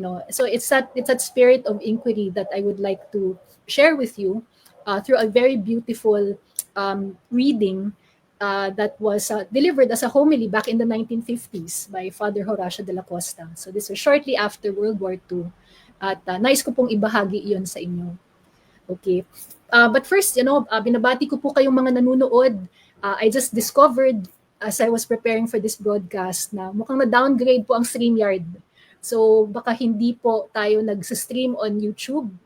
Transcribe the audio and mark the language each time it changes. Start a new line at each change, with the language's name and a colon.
English: So it's that spirit of inquiry that I would like to share with you through a very beautiful reading that was delivered as a homily back in the 1950s by Father Horacio de la Costa. So this was shortly after World War II.
Filipino: At nais ko pong ibahagi iyon sa inyo. Okay.
English: But first,
Filipino: binabati ko po kayong mga nanonood.
English: I just discovered as I was preparing for this broadcast na mukhang na-downgrade po ang StreamYard.
Filipino: So baka hindi po tayo nag-stream on YouTube.